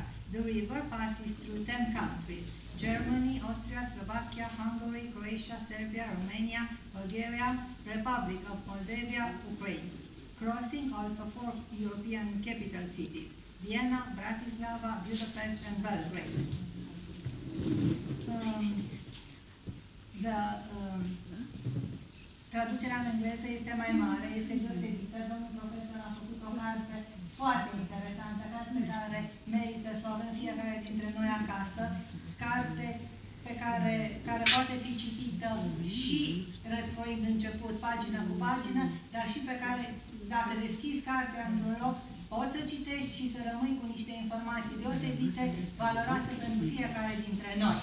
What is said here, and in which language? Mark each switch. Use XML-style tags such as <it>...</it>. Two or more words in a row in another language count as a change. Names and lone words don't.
<en>The river passes through 10 countries: Germany, Austria, Slovakia, Hungary, Croatia, Serbia, Romania, Bulgaria, Republic of Moldavia, Ukraine. Crossing also 4 European capital cities: Vienna, Bratislava, Budapest, and Belgrade.</en> <ro>Traducerea în engleză este mai mare, este deosebită. Domnul profesor a făcut o carte foarte interesantă, carte care merită să o avem fiecare dintre noi acasă, carte pe care poate fi citită și răsfoind început, pagină cu pagină, dar și pe care, dacă deschizi cartea într-un loc, poți să citești și să rămâi cu niște informații deosebite, valoroase pentru fiecare dintre noi.</ro>